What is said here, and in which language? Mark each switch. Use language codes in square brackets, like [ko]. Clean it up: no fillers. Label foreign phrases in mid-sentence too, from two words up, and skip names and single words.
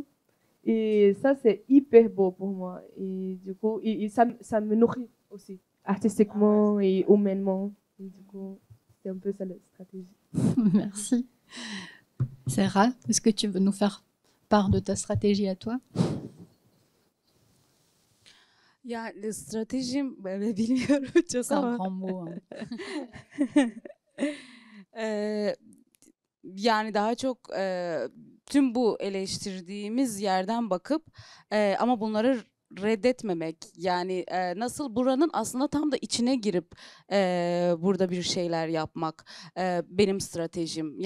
[fr] Et ça, c'est hyper beau pour moi. Et du coup, ça me nourrit aussi, artistiquement et humainement. Et du coup, c'est un peu ça la stratégie. Merci. Sarah, est-ce que tu veux nous faire part de ta stratégie à toi? [tr] Yani stratejim bilmiyorum çok [fr] C'est un [tr] ama [fr] grand mot. [tr] Yani daha çok tüm bu eleştirdiğimiz yerden bakıp ama bunları reddetmemek, yani nasıl buranın aslında tam da içine girip burada bir şeyler yapmak benim stratejim.